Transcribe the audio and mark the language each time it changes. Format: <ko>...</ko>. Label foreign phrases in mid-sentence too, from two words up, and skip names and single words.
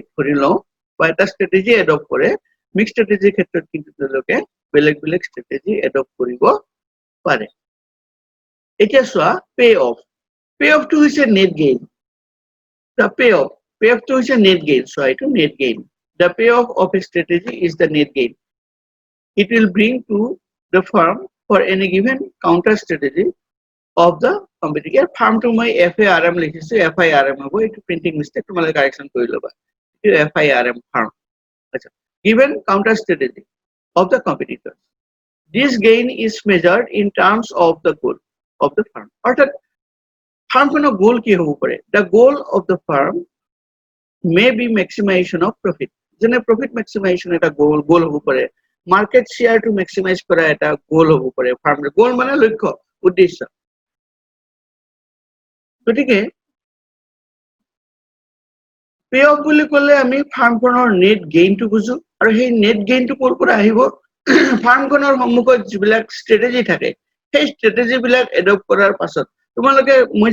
<as>ধৰি লওঁ বা এটা</as> <en>strategy adopt</en> <as>কৰে</as> <en>mixed strategy</en> <as>ক্ষেত্ৰত কিন্তু তেওঁলোকে বেলেগ বেলেগ</as> <en>strategy adopt</en> <as>কৰিব পাৰে এতিয়া চোৱা</as> <en>pay off</en> <as>হৈছে</as> <en>net gain the pay off</en> <as>হৈছে</as> <en>net gain</en> <as>চোৱা</as> <en>এইটো net gain the pay off a strategy is the net gain it will bring to the firm for any given counter strategy of the competitor firm to my FARM</en> <as>লিখিছো FIRM হ'ব এইটো</as> <en>printing mistake</en> <as>তোমালোকে কাৰেকশন কৰি ল'বা এইটো FIRM firm আচ্ছা</as> <en>given counter strategy of the competitor this gain is measured in terms of the goal of the firm</en> <as>অৰ্থাৎ ফাৰ্মখনৰ গোল কি হ'ব পাৰে</as> <en>the goal of the firm may be maximization of profit যেনে profit maximization</en> <as>এটা গোল হ'ব পাৰে</as> <en>market share to maximize</en> <as>করা এটা গোল হব পারে ফার্মের গোল মানে লক্ষ্য উদ্দেশ্য গতিকে পে অফ বুলি ক'লে আমি ফাৰ্মখনৰ</as> <en>net gain</en> <as>বুজো আৰু সেই</as> <en>net gain</en> <as>ক'ৰ পৰা আহিব ফাৰ্মখনৰ সন্মুখত যিবিলাক ষ্ট্ৰেটেজি থাকে সেই ষ্ট্ৰেটেজি বিলাক এডপ্ট কৰাৰ পাছত তোমালোকে মই</as>